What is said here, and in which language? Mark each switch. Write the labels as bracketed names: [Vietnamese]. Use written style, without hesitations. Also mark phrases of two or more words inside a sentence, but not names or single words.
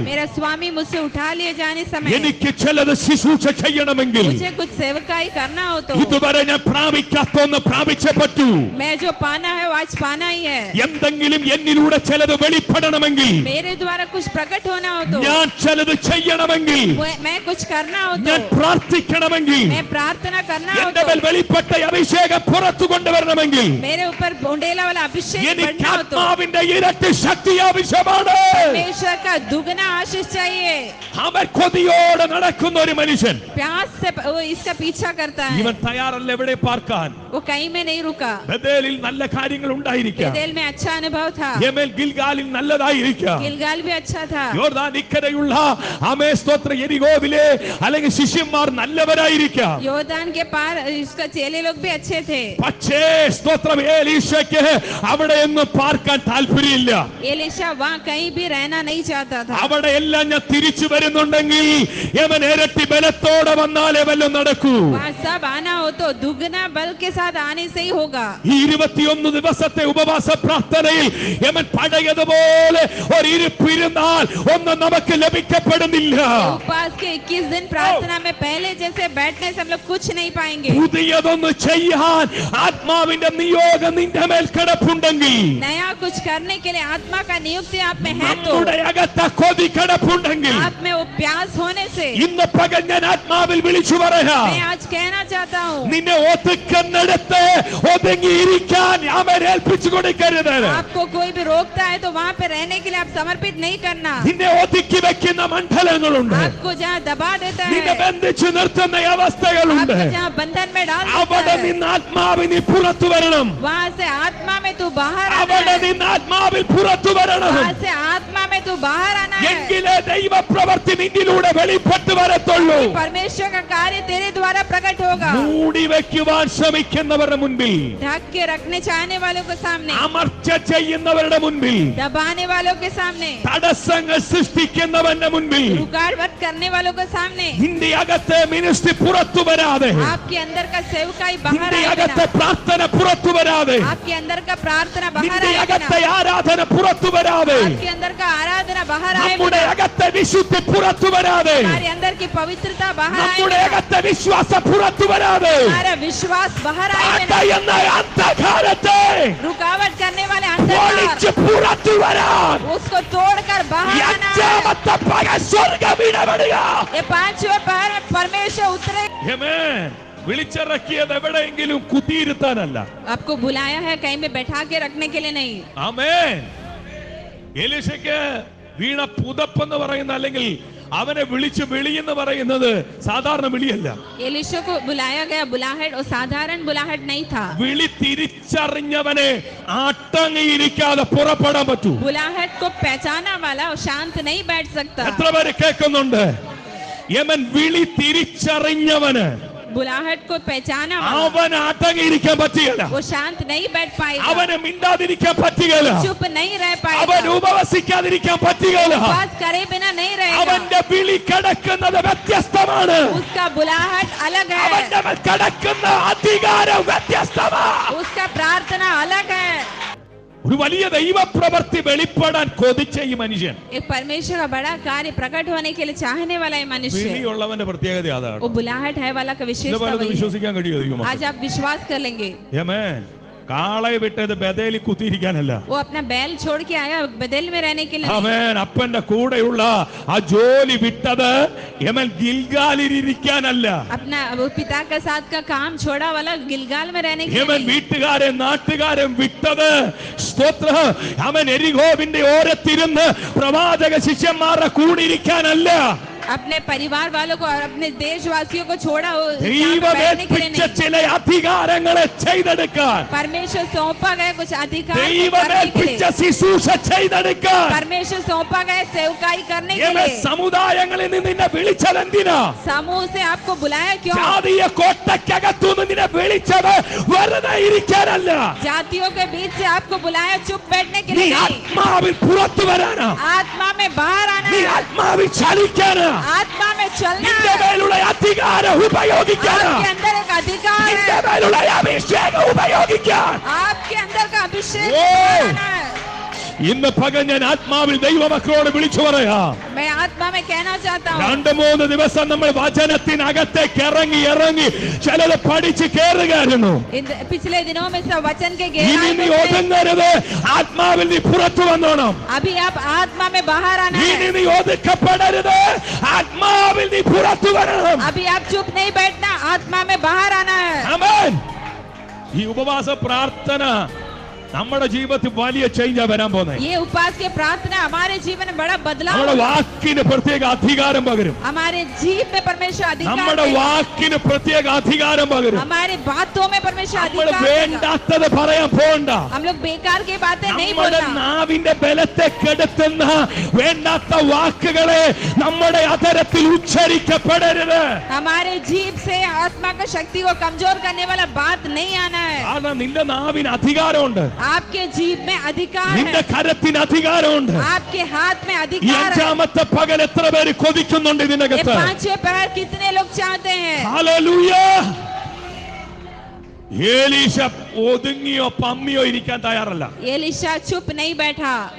[Hindi] मेरा स्वामी मुझसे उठा लिए जाने समय [Malayalam] എനിക്ക് ചിലത് ശുശ്രൂഷ ചെയ്യണമെങ്കിൽ [Hindi] मुझे कुछ सेवकाई करना हो तो [Malayalam] ഇതുവരെ ഞാൻ പ്രാപിക്കാത്തൊന്ന് പ്രാപിച്ചേ പറ്റൂ. [Hindi] मैं जो पाना है वो आज पाना ही है. [Malayalam] എന്തെങ്കിലും എന്നിലൂടെ ചിലത് വെളിപ്പെടണമെങ്കിൽ, [Hindi] मेरे द्वारा कुछ प्रकट होना हो तो [Malayalam] ഞാൻ ചിലത് ചെയ്യണമെങ്കിൽ, [Hindi] मैं कुछ करना हो [Malayalam] ഞാൻ [Hindi] तो [Malayalam] പ്രാർത്ഥിക്കണമെങ്കിൽ, [Hindi] मैं प्रार्थना करना हो [Malayalam] എന്റെ മേൽ [Hindi] तो [Malayalam] വെളിപ്പെട്ട അഭിഷേകം പുറത്തു കൊണ്ടുവരണമെങ്കിൽ [Hindi] मेरे ऊपर बूंदेला वाला अभिषेक [Malayalam] എനിക്ക് [Hindi] बढ़ना हो तो [Malayalam] ആത്മാവിന്റെ ഇരട്ടി ശക്തി ആവശ്യമാണ്. [Hindi] परमेश्वर का दुगना आशीष चाहिए. [Malayalam] അവൻ കൊതിയോടെ നടക്കുന്ന ഒരു മനുഷ്യൻ [Hindi] प्यास से वो इसका पीछा करता है. [Malayalam] ഇവൻ തയ്യാറല്ല എവിടെ പാർക്കാൻ. [Hindi] वो कहीं में नहीं रुका. [Malayalam] ബഥേലിൽ നല്ല കാര്യങ്ങൾ ഉണ്ടായിരിക്കാം, [Hindi] बेतेल में अच्छा अनुभव था, [Malayalam] ഗിൽഗാലിൽ നല്ലതായിരിക്കാം, [Hindi] गिलगाल भी अच्छा था, [Malayalam] യോർദാൻ ഇക്കരെയുള്ള സ്തോത്ര യെരിഹോവിലെ അല്ലെങ്കിൽ ശിഷ്യന്മാർ നല്ലവരായിരിക്കാം. [Hindi] योर्दान के पार इसका चेले लोग भी अच्छे थे. [Malayalam] പക്ഷേ സ്തോത്രം ഏലീശയ്ക്ക് അവിടെയൊന്നും പാർക്കാൻ താല്പര്യമില്ല. [Hindi] एलीशा वहाँ कहीं भी रहना नहीं चाहता था. [Malayalam] അവിടെ എല്ലാം ഞാൻ തിരിച്ചു വരുന്നുണ്ടെങ്കിൽ യമൻ ഇരട്ടി ബലത്തോടെ വന്നാലേ വല്ലതും നടക്കൂ. [Hindi] वहाँ सब आना हो तो दुगना बल के साथ आने से ही होगा. [Malayalam] ഈ 21 ദിവസത്തെ ഉപവാസ പ്രാർത്ഥനയിൽ യമൻ പഴയതുപോലെ ഒരു ഇരിപ്പിരുന്നാൽ ഒന്നും നമുക്ക് ലഭിക്കപ്പെടുന്നില്ല. [Hindi] उपवास के 21 दिन प्रार्थना में पहले जैसे बैठने से हम लोग कुछ नहीं पाएंगे. [Malayalam] പുതിയതൊന്ന് ചെയ്യാൻ ആത്മാവിന്റെ നിയോഗം നിന്റെ മേൽ കിടപ്പുണ്ടെങ്കിൽ, [Hindi] नया कुछ करने के लिए आत्मा का नियुक्ति आप में है तो [Malayalam] നമ്മുടെ അകത്ത കൊതി കിടപ്പുണ്ടെങ്കിൽ, [Hindi] आप में वो प्यास होने से [Malayalam] ഇന്ന് പകൽ ഞാൻ ആത്മാവിൽ വിളിച്ചു പറയാം, [Hindi] मैं आज कहना चाहता हूँ [Malayalam] നിന്നെ ഒതുക്കുന്ന ഒരിടത്ത് ഒതുങ്ങിയിരിക്കാൻ അവൻ ഏൽപ്പിച്ചു കൊടുക്കരുത്. [Hindi] आपको कोई भी रोकता है तो वहाँ पे रहने के लिए आप समर्पित नहीं करना. [Malayalam] നിന്നെ ഒതുക്കി വെക്കുന്ന മണ്ഡലങ്ങളുണ്ട്. [Hindi] आपको जहाँ दबा देता है, [Malayalam] നിന്നെ ബന്ധിച്ചു നിർത്തുന്ന അവസ്ഥകളുണ്ട്. [Hindi] आपको जहाँ बंधन में डाल देता [Malayalam] അവിടെ [Hindi] है, [Malayalam] നിന്ന് ആത്മാവിന് പുറത്തു വരണം. [Hindi] वहाँ से आत्मा में तू बाहर आना [Malayalam] അവിടെ [Hindi] है. [Malayalam] നിന്ന് ആത്മാവിൽ പുറത്തു വരണം. [Hindi] वहाँ से आत्मा में तू बाहर आना है. [Malayalam] എങ്കിലേ ദൈവപ്രവൃത്തി നിന്നിലൂടെ വെളിപ്പെട്ടു വരത്തുള്ളൂ. [Hindi] परमेश्वर का कार्य तेरे द्वारा प्रकट होगा. [Malayalam] മൂടി വെക്കുവാൻ ശ്രമിക്കുന്നവരുടെ മുൻപിൽ, [Hindi] ढक के रखने चाहने वालों के सामने, [Malayalam] അമർച്ച ചെയ്യുന്നവരുടെ മുൻപിൽ, [Hindi] दबाने वालों के सामने, [Malayalam] തടസ്സങ്ങൾ സൃഷ്ടിക്കുന്നവന്റെ മുൻപിൽ, [Hindi] रुकावट करने वालों के सामने, [Malayalam] നിന്റെ അകത്തെ മിനിസ്ട്രി പുറത്തു വരാതെ, [Hindi] आपके अंदर का सेवकाई बाहर [Malayalam] നിന്റെ [Hindi] आए [Malayalam] അകത്തെ [Hindi] बिना, [Malayalam] പ്രാർത്ഥന പുറത്തു വരാതെ, [Hindi] आपके अंदर का प्रार्थना बाहर [Malayalam] നിന്റെ [Hindi] आए [Malayalam] അകത്തെ [Hindi] बिना, [Malayalam] ആരാധന പുറത്തു വരാതെ, [Hindi] आपके अंदर का आराधना बाहर आए [Malayalam] നമ്മുടെ [Hindi] बिना, [Malayalam] അകത്തെ വിശുദ്ധി പുറത്തു വരാതെ, [Hindi] हमारे अंदर की पवित्रता बाहर आए [Malayalam] നമ്മുടെ [Hindi] बिना, [Malayalam] അകത്തെ വിശ്വാസം പുറത്തു വരാതെ, [Hindi] हमारा विश्वास बाहर आए [Malayalam] പാത [Hindi] बिना, [Malayalam] എന്ന അന്ധകാരത്തെ [Hindi] रुकावट करने वाले अंधकार [Malayalam] പൊളിച്ച് പുറത്തു വരാൻ [Hindi] उसको तोड़कर बाहर आना है. [Malayalam] അഞ്ചാമത്തെ പകൽ സ്വർഗ്ഗം ഇടപെടുക. [Hindi] ये पांचवें पहर में परमेश्वर उतरे. [Malayalam] ആമേൻ. വിളിച്ചിറക്കിയത് എവിടെയെങ്കിലും കുത്തിയിരുത്താനല്ല. [Hindi] आपको बुलाया है कहीं में बैठा के रखने के लिए नहीं. [Malayalam] ആമേൻ. എലീശയ്ക്ക് വീണ പുതപ്പെന്ന് പറയുന്ന, അല്ലെങ്കിൽ അവനെ വിളിച്ച് വിളിയെന്ന് പറയുന്നത് സാധാരണ വിളിയല്ല. [Hindi] एलीशा को बुलाया गया बुलाहट और साधारण बुलाहट नहीं था. [Malayalam] വിളി തിരിച്ചറിഞ്ഞവനെ ആട്ടങ്ങിയിരിക്കാതെ പുറപ്പെടാൻ പറ്റൂ. [Hindi] बुलाहट को पहचाना वाला और शांत नहीं बैठ सकता. [Malayalam] എത്ര പേര് കേൾക്കുന്നുണ്ട്? യമൻ വിളി തിരിച്ചറിഞ്ഞവന് [Hindi] बुलाहट को पहचाना वाला [Malayalam] അവൻ അടങ്ങിയിരിക്കാൻ പറ്റുകയില്ല. [Hindi] वो शांत नहीं बैठ पाएगा, [Malayalam] അവന് മിണ്ടാതിരിക്കാൻ പറ്റുകയില്ല. [Hindi] चुप नहीं रह [Malayalam] അവൻ [Hindi] पाएगा, [Malayalam] ഉപവസിക്കാതിരിക്കാൻ പറ്റുകയില്ല. [Hindi] बात करे बिना नहीं रहेगा. [Malayalam] അവന്റെ വിളി കിടക്കുന്നത് വ്യത്യസ്തമാണ്. [Hindi] उसका बुलाहट अलग है, [Malayalam] അവന്റെ മേൽ കിടക്കുന്ന അധികാരം വ്യത്യസ്തമാണ്. [Hindi] उसका प्रार्थना अलग है. [Malayalam] ഒരു വലിയ ദൈവപ്രവൃത്തി വെളിപ്പെടാൻ കൊതിച്ച ഈ മനുഷ്യൻ, [Hindi] एक परमेश्वर का बड़ा कार्य प्रकट होने के लिए चाहने वाला ये मनुष्य, [Malayalam] വിളിയുള്ളവന്റെ പ്രത്യേകത അതാണ്. [Hindi] वो बुलाहट है वाला का [Malayalam] ഇത് [Hindi] विशेषता [Malayalam] പലതും [Hindi] वही है. [Malayalam] വിശ്വസിക്കാൻ കഴിയുമോ? [Hindi] आज आप विश्वास कर लेंगे. [Malayalam] ആമേൻ. കാളയെ വിട്ടത് ബഥേലിൽ കുത്തിയിരിക്കാനല്ല. [Hindi] वो अपना बैल छोड़ के आया बदल में रहने के लिए. [Malayalam] ആമേൻ. അപ്പന്റെ കൂടെയുള്ള ആ ജോലി വിട്ടത് യമൻ ഗിൽഗാലിൽ ഇരിക്കാനല്ല. [Hindi] अपना वो पिता के साथ का काम छोड़ा वाला गिलगाल में रहने के [Malayalam] യമൻ [Hindi] लिए. [Malayalam] വീട്ടുകാരെ നാട്ടുകാരും വിട്ടത് സ്തോത്രം അവൻ എരിഹോവിന്റെ ഓരത്തിരുന്ന് പ്രവാചക ശിഷ്യന്മാരുടെ കൂടെ ഇരിക്കാനല്ല. [Hindi] अपने परिवार वालों को और अपने देशवासियों को छोड़ा वो यहाँ पे [Malayalam] ദൈവം [Hindi] बैठने के लिए [Malayalam] ഏൽപ്പിച്ച [Hindi] नहीं. [Malayalam] ചില അധികാരങ്ങളെ ചെയ്തെടുക്കാൻ, [Hindi] परमेश्वर सौंपा गया कुछ अधिकार को [Malayalam] ദൈവം [Hindi] करने के [Malayalam] ഏൽപ്പിച്ച [Hindi] लिए. [Malayalam] ശുശ്രൂഷ ചെയ്തെടുക്കാൻ [Hindi] परमेश्वर सौंपा गया सेवकाई करने के [Malayalam] യമൻ [Hindi] लिए. [Malayalam] സമുദായങ്ങളിൽ നിന്ന് നിന്നെ വിളിച്ചതെന്തിനാ? [Hindi] समूह से आपको बुलाया क्यों? [Malayalam] ജാതീയ കോട്ടയ്ക്കകത്തുനിന്ന് നിന്നെ വിളിച്ചത് വെറുതെ ഇരിക്കാനല്ല. [Hindi] जातियों के बीच से आपको बुलाया चुप बैठने के [Malayalam] നീ [Hindi] लिए नहीं. [Malayalam] ആത്മാവിൽ പുറത്തു വരാനാ. [Hindi] आत्मा में बाहर आना [Malayalam] നീ [Hindi] है, [Malayalam] ആത്മാവിൽ ചലിക്കാനാ. [Hindi] आत्मा में चलना [Malayalam] നിന്റെ [Hindi] है. [Malayalam] മേലുള്ള അധികാരം ഉപയോഗിക്കാനാ. [Hindi] आपके अंदर एक अधिकार [Malayalam] നിന്റെ [Hindi] है, [Malayalam] മേലുള്ള അഭിഷേകം ഉപയോഗിക്കാൻ. [Hindi] आपके अंदर का अभिषेक वो। बढ़ाना है. [Malayalam] ഇന്ന് പകൽ ഞാൻ ആത്മാവിൽ ദൈവമക്കളോട് വിളിച്ചു പറയാ. [Hindi] मैं आत्मा में कहना चाहता हूँ, [Malayalam] 2-3 ദിവസം നമ്മൾ വചനത്തിനകത്തേക്ക് ഇറങ്ങി ചിലത് പഠിച്ച് കയറുകയായിരുന്നു. [Hindi] पिछले दिनों में सब वचन के [Malayalam] ഇനി [Hindi] गहराई [Malayalam] നീ [Hindi] में थे. [Malayalam] ഒതുങ്ങരുത്. ആത്മാവിൽ നീ പുറത്തു വന്നോണം. [Hindi] अभी आप आत्मा में बाहर आना [Malayalam] ഇനി [Hindi] है. [Malayalam] നീ ഒതുക്കപ്പെടരുത്. ആത്മാവിൽ നീ പുറത്തു വരണം. [Hindi] अभी आप चुप नहीं बैठना, आत्मा में बाहर आना है. [Malayalam] ആമേൻ. ഈ ഉപവാസ പ്രാർത്ഥന നമ്മുടെ ജീവിതത്തിൽ വലിയ ചേഞ്ചാ വരാൻ പോകുന്നത്. [Hindi] ये उपवास के प्रार्थना हमारे जीवन में बड़ा बदलाव [Malayalam] നമ്മുടെ [Hindi] होगा. [Malayalam] വാക്കിന് പ്രത്യേക അധികാരം പകരും. [Hindi] हमारे जीव में परमेश्वर अधिकार [Malayalam] നമ്മുടെ [Hindi] देगा. [Malayalam] വാക്കിന് പ്രത്യേക അധികാരം പകരും. [Hindi] हमारे बातों में परमेश्वर [Malayalam] നമ്മൾ [Hindi] अधिकार देगा. [Malayalam] വേണ്ടാത്തത് പറയാൻ പോകണ്ട. [Hindi] हम लोग बेकार की बातें नहीं [Malayalam] നമ്മുടെ [Hindi] बोलना. [Malayalam] നാവിന്റെ ബലത്തെ കെടുത്തുന്ന വേണ്ടാത്ത വാക്കുകളെ നമ്മുടെ അധരത്തിൽ ഉച്ചരിക്കപ്പെടരുത്. [Hindi] हमारे जीव से आत्मा का शक्ति को कमजोर करने वाला बात नहीं आना है. [Malayalam] കാരണം നിന്റെ നാവിന് അധികാരമുണ്ട്. [Hindi] आपके जीव में अधिकार [Malayalam] നിന്റെ [Hindi] है, [Malayalam] കരത്തിന് അധികാരമുണ്ട്. [Hindi] आपके हाथ में [Malayalam] ഈ [Hindi] अधिकार है. [Malayalam] അഞ്ചാമത്തെ പകൽ എത്ര പേര് കൊതിക്കുന്നുണ്ട് [Hindi] ये [Malayalam] ഇതിനകത്ത്? [Hindi] पांचवें पहर कितने लोग चाहते हैं? [Malayalam] ഹല്ലേലൂയ. ഏലീശ ഒതുങ്ങിയോ പമ്മിയോ ഇരിക്കാൻ തയ്യാറല്ല. [Hindi] एलीशा चुप नहीं बैठा,